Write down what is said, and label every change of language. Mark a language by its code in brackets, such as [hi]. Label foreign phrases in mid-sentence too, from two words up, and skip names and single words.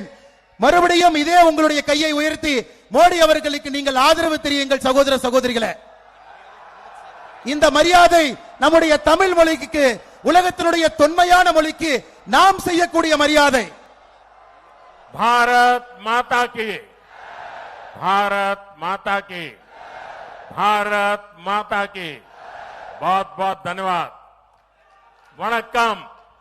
[ta] மறுபடியும் இதே உங்களுடைய கையை உயர்த்தி மோடி அவர்களுக்கு நீங்கள் ஆதரவு தெரியுங்கள் சகோதர சகோதரிகளே. இந்த மரியாதை நம்முடைய தமிழ் மொழிக்கு, உலகத்தினுடைய தொன்மையான மொழிக்கு நாம் செய்யக்கூடிய மரியாதை. [hi] भारत माता की, भारत माता की, भारत माता की. बहुत बहुत धन्यवाद. वणक्कम.